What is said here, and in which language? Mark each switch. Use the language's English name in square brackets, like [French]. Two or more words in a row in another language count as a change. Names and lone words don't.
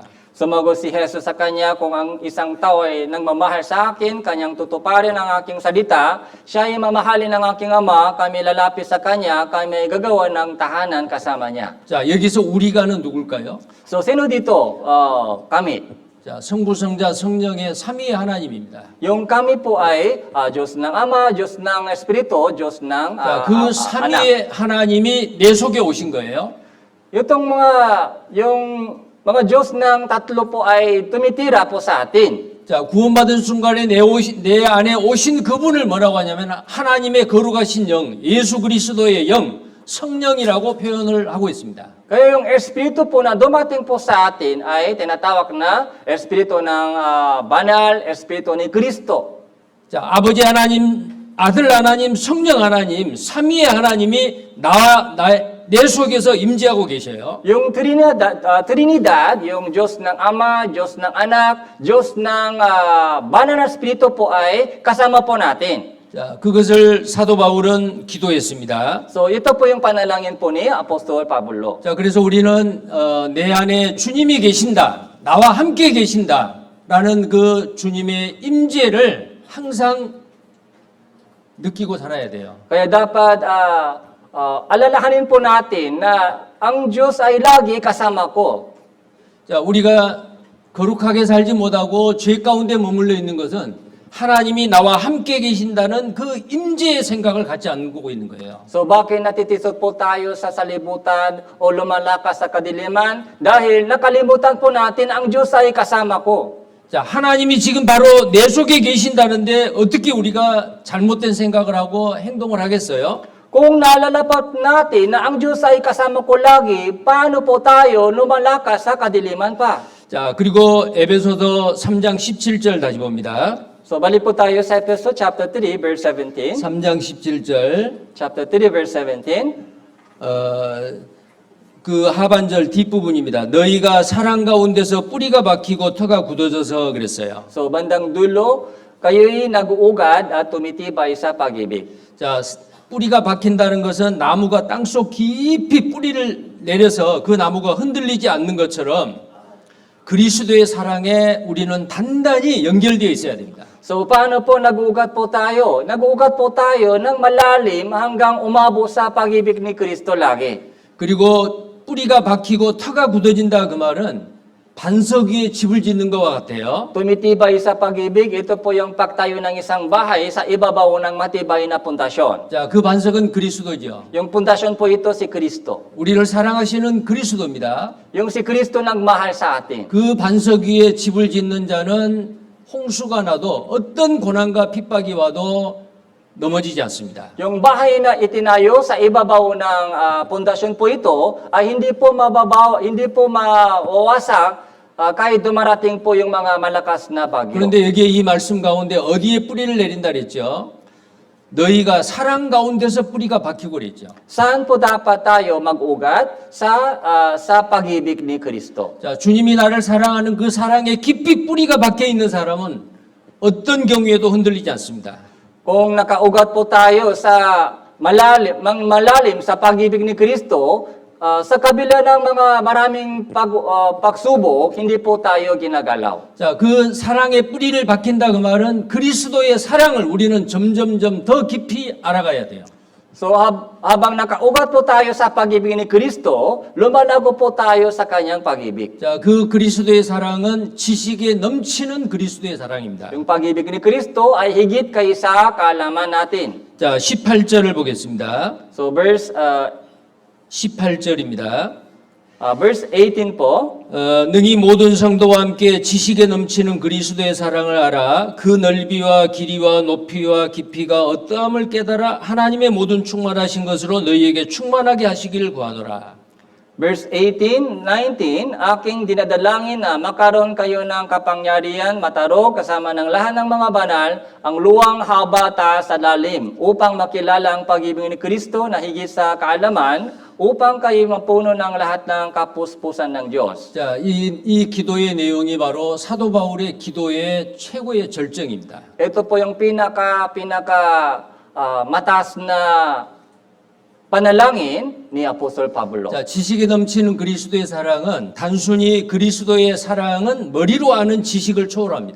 [Filipino] Sumagot si Jesus sa kanya, kung ang isang tao ay nagmamahal sa akin, kanyang tutuparin ang aking salita, siya ay mamahalin ng aking ama, kami lalapit sa kanya, kami gagawa ng tahanan kasama niya. [Korean] 자, 여기서 우리가는 누굴까요? [Filipino] So, sino dito? Kami. [Korean] 자, 성부, 성자, 성령의 삼위의 하나님입니다. [Filipino] Yung kami po ay Diyos ng Ama, Diyos ng Espiritu, Diyos ng [Korean] 자, 그 [Filipino] anak. [Korean] 삼위의 하나님이 내 속에 오신 거예요. [Filipino] yung mga Diyos ng tatlo po ay tumitira po sa atin. [Korean] 자, 구원받은 순간에 내 안에 오신 그분을 뭐라고 하냐면 하나님의 거룩하신 영, 예수 그리스도의 영, 성령이라고 표현을 하고 있습니다. [Filipino] Kaya yung Espiritu po na dumating po sa atin ay tinatawag na Espiritu ng Banal, Espiritu ni Kristo. [Korean] 자, 아버지 하나님, 아들 하나님, 성령 하나님, 삼위의 하나님이 내 속에서 임재하고 계셔요. [Filipino] Yung Trinidad, yung Diyos ng Ama, Diyos ng Anak, Diyos ng Banal na Espiritu po ay kasama po natin. [Korean] 자, 그것을 사도 바울은 기도했습니다. [Filipino] So ito po yung panalangin po ni Apostol Pablo. [Korean] 자, 그래서 우리는 내 안에 주님이 계신다, 나와 함께 계신다라는 그 주님의 임재를 항상 느끼고 살아야 돼요. [Filipino] Kaya dapat alalahanin po natin na ang Diyos ay lagi kasama ko. [Korean] 자, 우리가 거룩하게 살지 못하고 죄 가운데 머물러 있는 것은 하나님이 나와 함께 계신다는 그 임재의 생각을 갖지 않고 있는 거예요. [Filipino] So bakit natitisod po tayo sa salibutan o lumalakas sa kadiliman? Dahil nakalimutan po natin ang Diyos ay kasama ko. [Korean] 자, 하나님이 지금 바로 내 속에 계신다는데 어떻게 우리가 잘못된 생각을 하고 행동을 하겠어요? [Filipino] Kung nalalapat natin na ang Diyos ay kasama ko lagi, paano po tayo lumalakas sa kadiliman pa? [Korean] 자, 그리고 에베소서 3장 17절 다시 봅니다. [Filipino] So balik po tayo sa Efeso [English] chapter 3 verse 17. [Korean] 3장 17절. [English] Chapter 3 verse 17. [Korean] 그 하반절 뒷부분입니다. 너희가 사랑 가운데서 뿌리가 박히고 터가 굳어져서 그랬어요. [Filipino] So bandang dulo, kayo'y nag-uugad at tumitibay sa pag-ibig. [Korean] 자, 뿌리가 박힌다는 것은 나무가 땅속 깊이 뿌리를 내려서 그 나무가 흔들리지 않는 것처럼 그리스도의 사랑에 우리는 단단히 연결되어 있어야 됩니다. [Filipino] So paano po nag-ugat po tayo? Nag-ugat po tayo ng malalim hanggang umabot sa pag-ibig ni Kristo lagi. [Korean] 그리고 뿌리가 박히고 터가 굳어진다 그 말은 반석 위에 집을 짓는 것과 같아요. [Filipino] Tumitibay sa pag-ibig, ito po yung pagtayo ng isang bahay sa ibabaw ng matibay na pundasyon. [Korean] 자, 그 반석은 그리스도죠. [Filipino] Yung pundasyon po ito si Kristo. [Korean] 우리를 사랑하시는 그리스도입니다. [Filipino] Yung si Kristo nagmahal sa atin. [Korean] 그 반석 위에 집을 짓는 자는 홍수가 나도 어떤 고난과 핍박이 와도 넘어지지 않습니다. [Filipino] Yung bahay na itinayo sa ibabaw ng pundasyon po ito ay hindi po mababaw, hindi po mawawasak kahit dumarating po yung mga malakas na bagyo. [Korean] 그런데 여기에 이 말씀 가운데 어디에 뿌리를 내린다 그랬죠? 너희가 사랑 가운데서 뿌리가 박히고 그랬죠. [Filipino] Saan po dapat tayo mag-ugat? Sa pag-ibig ni Kristo. [Korean] 자, 주님이 나를 사랑하는 그 사랑에 깊이 뿌리가 박혀 있는 사람은 어떤 경우에도 흔들리지 않습니다. [Filipino] Kung nakaugat po tayo sa malalim sa pag-ibig ni Kristo, sa kabila ng mga maraming pagsubok, hindi po tayo ginagalaw. [Korean] 자, 그 사랑에 뿌리를 박힌다 그 말은 그리스도의 사랑을 우리는 점점점 더 깊이 알아가야 돼요. [Filipino] So habang nakaugat po tayo sa pag-ibig ni Kristo, lumalago po tayo sa kanyang pag-ibig. [Korean] 자, 그 그리스도의 사랑은 지식에 넘치는 그리스도의 사랑입니다. [Filipino] Yung pag-ibig ni Kristo ay higit kaysa kaalaman natin. [Korean] 자, 18절을 보겠습니다. [English] So verse [Korean] 18절입니다. [English] verse 18 po. [Korean] 능히 모든 성도와 함께 지식에 넘치는 그리스도의 사랑을 알아 그 넓이와 길이와 높이와 깊이가 어떠함을 깨달아 하나님의 모든 충만하신 것으로 너희에게 충만하게 하시기를 구하노라. [Filipino] Verse 18, 19, aking dinadalangin na makaroon kayo ng kapangyarihan, mataro, kasama ng lahat ng mga banal, ang luwang, haba, taas, at lalim, upang makilala ang pag-ibig ni Kristo na higit sa kaalaman, upang kayo mapuno ng lahat ng kapuspusan ng Diyos. [Korean] 자, 이 기도의 내용이 바로 사도 바울의 기도의 최고의 절정입니다. [Filipino] Ito po yung mataas na panalangin ni Apostol Pablo. [Korean] 자, 지식에 넘치는 그리스도의 사랑은 단순히 그리스도의 사랑은 머리로 아는 지식을 초월합니다.